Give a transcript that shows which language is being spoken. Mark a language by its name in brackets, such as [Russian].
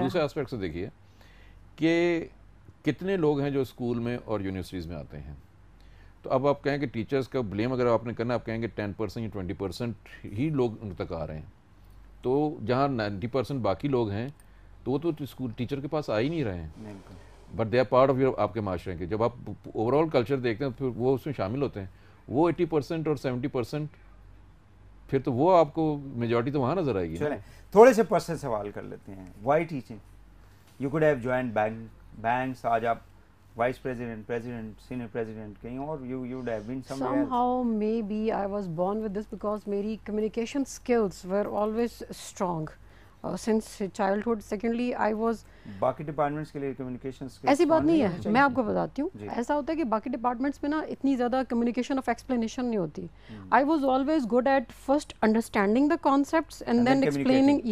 [Urdu] دوسرے اسپیکٹ سے دیکھیے کہ کتنے لوگ ہیں جو اسکول میں اور یونیورسٹیز میں آتے ہیں تو اب آپ کہیں کہ ٹیچرز کا بلیم اگر آپ نے کرنا آپ کہیں گے 10% یا 20% ہی لوگ ان تک آ رہے ہیں تو جہاں 90% باقی لوگ ہیں تو وہ تو اسکول ٹیچر کے پاس آ ہی نہیں رہے ہیں [English] but they are part of your [Urdu] آپ کے معاشرے کے جب آپ اوور آل کلچر دیکھتے ہیں پھر وہ اس میں شامل ہوتے ہیں وہ 80% اور 70% پھر تو وہ آپ کو میجورٹی تو وہاں نظر آئے گی. چلیں تھوڑے سے پرسنل سوال کر لیتے ہیں. [English] Why teaching? You could have joined banks, [Urdu] آج آپ وائس پریزیڈنٹ, سینئر پریزیڈنٹ کہیں اور [English] you would have been somewhere else. Somehow maybe I was born with this because [Urdu] میری [English] communication skills were always strong since childhood. Secondly I was [Urdu] باقی departments کے لیے communication ایسی بات نہیں ہے, میں آپ کو بتاتی ہوں. ایسا ہوتا ہے کہ باقی ڈپارٹمنٹس میں نا اتنی زیادہ کمیونیکیشن آف ایکسپلینیشن نہیں ہوتی. [English] I was always good at first understanding the concepts and then explaining.